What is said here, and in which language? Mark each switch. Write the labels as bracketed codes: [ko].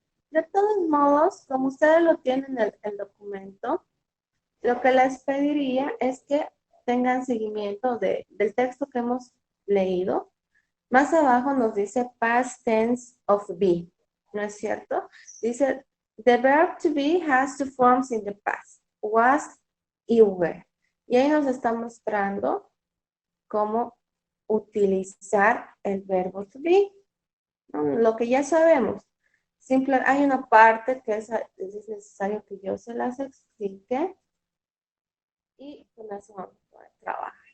[es] De todos modos, como ustedes lo tienen en el documento, lo que les pediría es que tengan seguimiento del texto que hemos leído. Más abajo nos dice [en] past tense of be, [es] ¿no es cierto? Dice, [en] the verb to be has two forms in the past, was [es] y [en] were. [es] Y ahí nos está mostrando cómo utilizar el verbo to be, ¿no? Lo que ya sabemos. Simple, hay una parte que es necesario que yo se las explique y con eso vamos a poder trabajar.